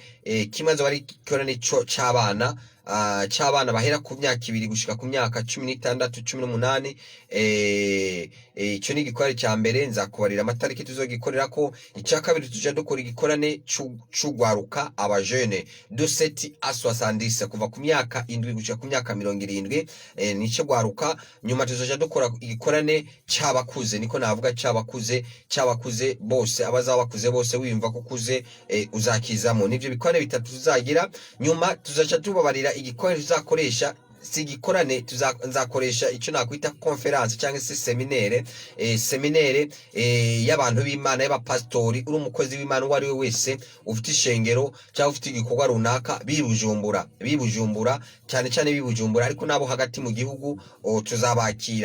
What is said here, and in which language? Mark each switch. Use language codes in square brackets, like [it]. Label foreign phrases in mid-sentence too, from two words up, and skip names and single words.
[rw] Kimaze wari igikorane cy'abana bahera ku myaka 2 gushika ku myaka 16 18. Icyo ni igikorane cya mbere, nzakubarira amatariki tuzogikorera ko. Icya kabiri tujya dukora igikorane cy'ugwaruka abajene de 7 à 70 kuva ku myaka 7 gushika ku myaka 70. Nico gwaruka. Nyuma tuzoja dukora igikorane cy'abakuze, niko navuga cy'abakuze bose, abazaba bakuze bose wiyumva ko kuze uzakizamo. Nivyo bikorane bitatu tuzagira. Nyuma tuzaca tubabarira igikorane tuzakoresha, si igikorane nzakoresha icyo nakwita conference cyangwa se seminaire y'abantu b'Imana, y'abapastori. Uri umukozi w'Imana uwo ari we wese ufite ishengero cyangwa ufite igikorwa runaka bibujumbura cyane cyane bibujumbura, ariko nabo hagati mu gihugu tuzabakira.